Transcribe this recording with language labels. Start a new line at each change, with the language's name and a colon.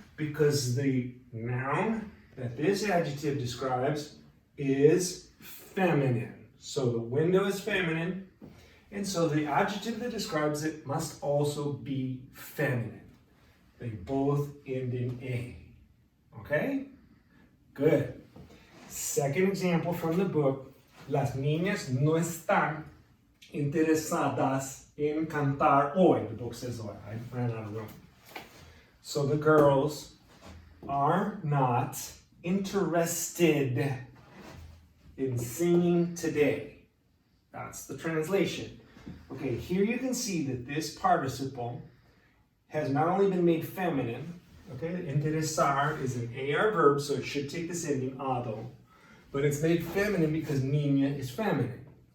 English: Because the noun that this adjective describes is feminine. So the window is feminine, and so the adjective that describes it must also be feminine. They both end in A. Okay? Good. Second example from the book.
Spanish: Las niñas no están interesadas en cantar hoy.
English: The book says hoy. I ran out of room. So the girls are not interested in singing today. That's the translation. Okay, here you can see that this participle has not only been made feminine, okay, interesar is an AR verb, so it should take this ending, ado, but it's made feminine because niña is feminine.